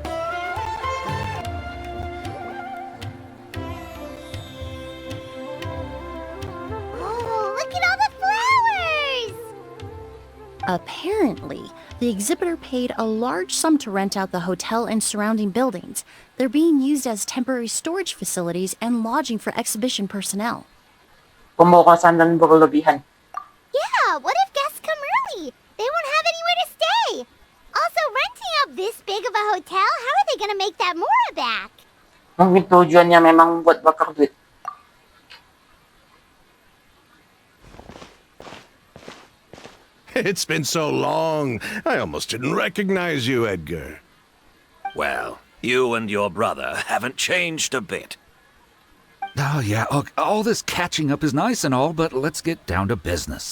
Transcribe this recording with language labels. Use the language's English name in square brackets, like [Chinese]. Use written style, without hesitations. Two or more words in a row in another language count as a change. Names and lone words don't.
[English] Oh, look at all the flowers! Apparently, the exhibitor paid a large sum to rent out the hotel and surrounding buildings. They're being used as temporary storage facilities and lodging for exhibition personnel. Kumukasan ng burulubihan. Yeah, what if guests come early? They won't have anywhere to stay. Also, renting out this big of a hotel, how are they gonna make that mura back? [Malay] Ang tujuan niya memang buat bakar duit. [English] It's been so long, I almost didn't recognize you, Edgar. Well, you and your brother haven't changed a bit. Oh, yeah, look, all this catching up is nice and all, but let's get down to business.